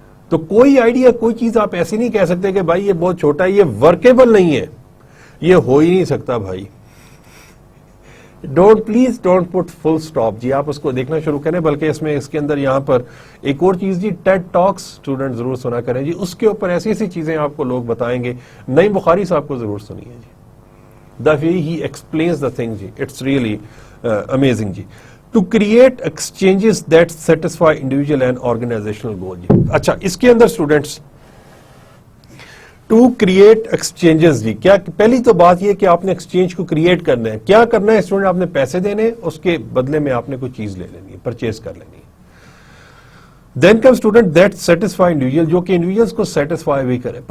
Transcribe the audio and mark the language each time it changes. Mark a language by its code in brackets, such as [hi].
[ur] تو کوئی آئیڈیا, کوئی چیز آپ ایسی نہیں کہہ سکتے کہ بھائی یہ بہت چھوٹا ہے, یہ ورکیبل نہیں ہے, یہ ہو ہی نہیں سکتا بھائی. [en] please don't put full stop [ur] جی, آپ اس کو دیکھنا شروع کریں. بلکہ اس کے اندر یہاں پر ایک اور چیز جی, ٹیڈ ٹاکس اسٹوڈنٹ ضرور سنا کریں جی, اس کے اوپر ایسی ایسی چیزیں آپ کو لوگ بتائیں گے. نعیم بخاری صاحب کو ضرور سنیے جی, [en] the way he explains the thing ji, it's really amazing ji. To create exchanges that satisfy individual and organizational goal ji. [ur] اچھا, اس کے اندر اسٹوڈنٹس ٹو کریٹ ایکسچینجز جی, کیا پہلی تو بات یہ کہ آپ نے ایکسچینج کو کریٹ کرنا ہے. کیا کرنا ہے اسٹوڈنٹ, آپ نے پیسے دینے, اس کے بدلے میں آپ نے کوئی چیز لے لینی ہے, پرچیز کر لینی ہے. دین کم اسٹوڈنٹ [en] that satisfy individual, [ur] جو کہ انڈیویجلس کو سیٹسفائی بھی کرے.